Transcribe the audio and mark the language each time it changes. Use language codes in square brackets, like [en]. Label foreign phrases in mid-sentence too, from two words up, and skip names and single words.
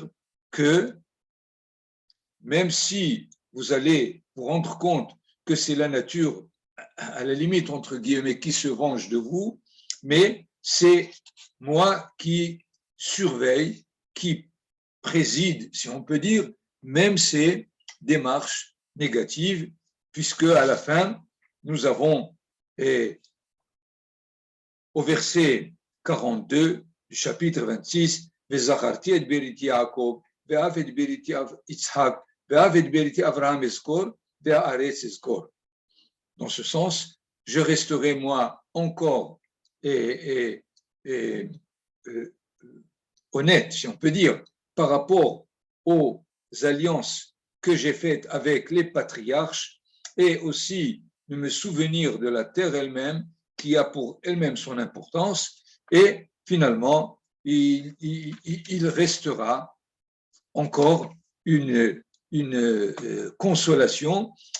[fr] que même si vous allez vous rendre compte que c'est la nature, à la limite, entre guillemets, qui se venge de vous, mais c'est moi qui surveille, qui préside, si on peut dire, même ces démarches négatives, puisque à la fin, nous avons au verset 42 du chapitre 26, [he] וזכרתי את בריתי יעקוב ואף את בריתי יצחק ואף את בריתי אברהם אזכר והארץ אזכר. [fr] Dans ce sens, je resterai moi encore honnête, si on peut dire, par rapport aux alliances que j'ai faites avec les patriarches et aussi de me souvenir de la terre elle-même qui a pour elle-même son importance et finalement il restera encore une consolation